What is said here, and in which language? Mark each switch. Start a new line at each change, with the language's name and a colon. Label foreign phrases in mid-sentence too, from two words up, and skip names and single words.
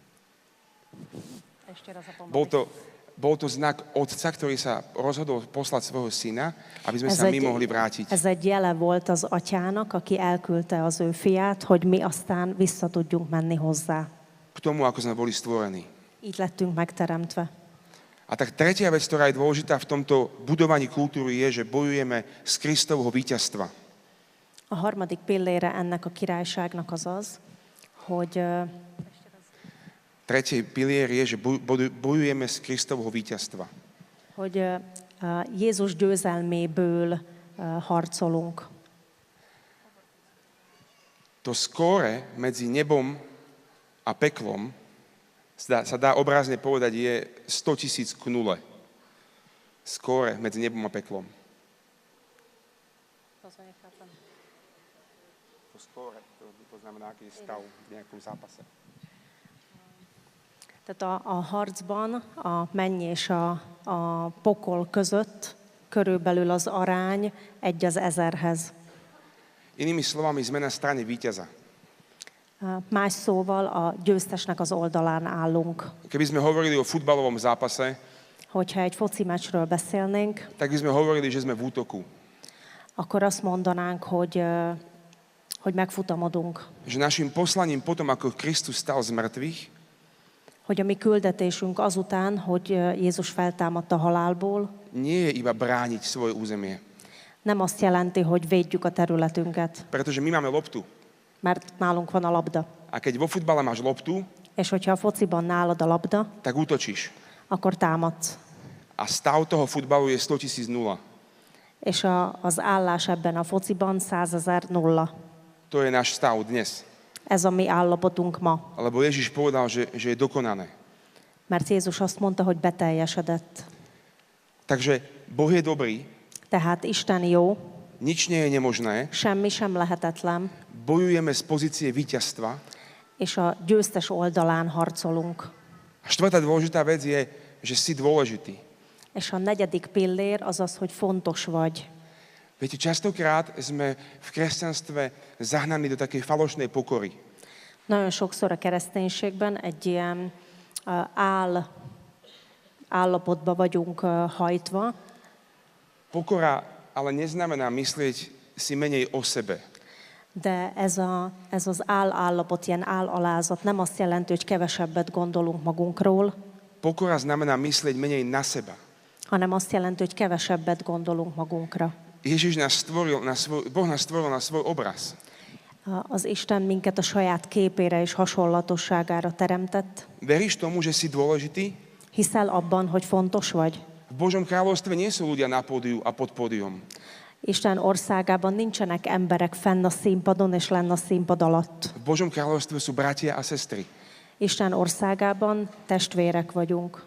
Slovak: Bol to znak Otca, ktorý sa rozhodol poslať svojho Syna, aby sme sa my mohli vrátiť.
Hungarian: Ez egy jele volt az Atyának, aki elküldte az ő fiát, hogy mi aztán vissza tudjunk menni hozzá.
Slovak: K tomu, ako sme boli stvorení.
Hungarian: Így lettünk megteremtve.
Slovak: A tak tretia vec, ktorá je dôležitá v tomto budovaní kultúry, je, že bojujeme z Kristovho víťazstva.
Hungarian: A harmadik pillére ennek a királyságnak az az, hogy
Slovak: Tretí pilier je, že bojujeme z Kristovho víťazstva.
Hungarian: Hogy Jézus győzelméből harcolunk.
Slovak: To skóre medzi nebom a peklom sa dá obrazne povedať, je 100 000 k nule. Skóre medzi nebom a peklom. To skóre, to znamená, aký je stav v nejakom zápase.
Hungarian: Tehát a harcban a menny és a pokol között körülbelül az arány 1:1000.
Slovak: Inými slovami, sme na strane víťaza.
Hungarian: Más szóval a győztesnek az oldalán állunk.
Slovak: Keby sme hovorili o futbalovom zápase,
Hungarian: Hogyha egy foci meccsről beszélnénk,
Slovak: tak by sme hovorili, že sme v útoku.
Hungarian: akkor azt mondanánk, hogy megfutamodunk.
Slovak: Že našim poslaním potom, ako Kristus stal z mŕtvych,
Hungarian: Hogy a mi küldetésünk azután, hogy Jézus feltámadt a halálból,
Slovak: nie je iba brániť svoje územie.
Hungarian: nem azt jelenti, hogy védjük a területünket,
Slovak: Pretože my máme loptu.
Hungarian: mert nálunk van a labda.
Slovak: A keď vo futbale máš loptu,
Hungarian: És hogyha a fociban nálad a labda,
Slovak: tak útočíš.
Hungarian: akkor támadsz.
Slovak: A stav toho futbalu je 100 000 0.
Hungarian: És az állás ebben a fociban 100 000 0.
Slovak: To je náš stav dnes.
Hungarian: Ez a mi állapotunk ma.
Slovak: Lebo Ježiš povedal, že je dokonané.
Hungarian: Mert Jézus azt mondta, hogy beteljesedett.
Slovak: Takže Boh je dobrý,
Hungarian: Tehát Isten jó,
Slovak: nič nie je nemožné,
Hungarian: semmi sem lehetetlen,
Slovak: bojujeme z pozície víťazstva.
Hungarian: és a győztes oldalán harcolunk.
Slovak: A štvrtá dôležitá vec je, že si dôležitý.
Hungarian: És a negyedik pillér az az, hogy fontos vagy.
Slovak: Viete, častokrát sme v kresťanstve zahnaní do takej falošnej pokory.
Hungarian: Nagyon sokszor a kereszténységben egy ilyen állapotba vagyunk hajtva,
Slovak: Pokora ale neznamená myslieť si menej o sebe.
Hungarian: de ez az állapot, ilyen állalázat nem azt jelenti, hogy kevesebbet gondolunk magunkról,
Slovak: Pokora znamená myslieť menej na seba.
Hungarian: hanem azt jelenti, hogy kevesebbet gondolunk magunkra.
Slovak: Ježiš nás stvoril Boh nás stvoril na svoj obraz.
Hungarian: Az Isten minket a saját képére és hasonlatosságára teremtett.
Slovak: Veríš tomu, že si dôležitý?
Hungarian: Hiszel abban, hogy fontos vagy?
Slovak: V Božom kráľovstve nie sú ľudia na pódiu a pod pódium.
Hungarian: Isten országában nincsenek emberek fenn a színpadon és lenn a színpad alatt.
Slovak: V Božom kráľovstve sú bratia a sestry.
Hungarian: Isten országában testvérek vagyunk.